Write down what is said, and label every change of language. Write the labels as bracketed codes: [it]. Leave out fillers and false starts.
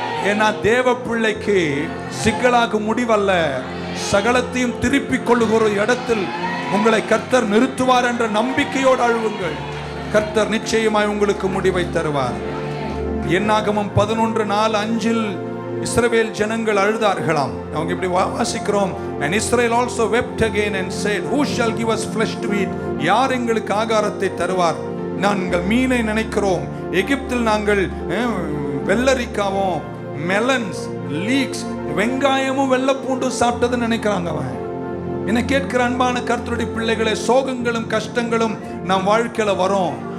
[ta] ஏன்னா தேவ பிள்ளைக்கு சிக்கலாக முடிவல்ல, சகலத்தையும் திருப்பிக் கொள்ளுகிற இடத்தில் உங்களை கர்த்தர் நிறுத்துவார் என்ற நம்பிக்கையோடு அழுவுங்கள். கர்த்தர் நிச்சயமாய் உங்களுக்கு முடிவை தருவார். என்னாகமம் 11:4-5 இஸ்ரவேல் ஜனங்கள் அழுதார்களாம். அவங்க இப்படி வாசிக்கிறோம், [en] and Israel also wept again and said, who shall give us flesh to eat? [ta] யார் எங்களுக்கு ஆகாரத்தை தருவார்? நாங்கள் மீனை நினைக்கிறோம், எகிப்தில் நாங்கள் வெள்ளரிக்காவும் மெலன்ஸ் லீக்ஸ் வெங்காயமும் வெள்ளப்பூண்டும் சாப்பிட்டது நினைக்கிறாங்க. அவன் என்ன கேட்கிற அன்பான கர்த்தருடைய பிள்ளைகளே, சோகங்களும் கஷ்டங்களும் நம் வாழ்க்கையில வரும்.